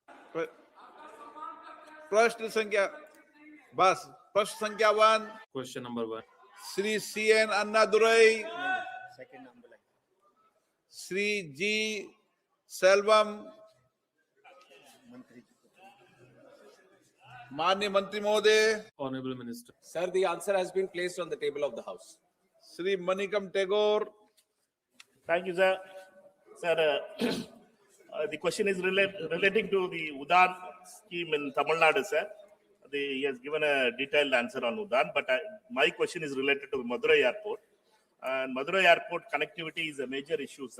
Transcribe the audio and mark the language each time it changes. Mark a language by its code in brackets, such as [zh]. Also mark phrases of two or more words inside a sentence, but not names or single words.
[hi] प्रश्न संख्या बस प्रश्न संख्या 1 [en] Question number 1. [hi] श्री CN अन्नादुरई, श्री G सेल्वम, माननीय मंत्री महोदय, [en] Honorable Minister. Sir, the answer has been placed on the table of the House. [hi] श्री मणिकम टेगोर, [en] Thank you, sir. Sir, the question is relating to the UDAN scheme in Tamil Nadu, sir. He has given a detailed answer on UDAN, but my question is related to Madurai Airport. And Madurai Airport connectivity is a major issue, sir.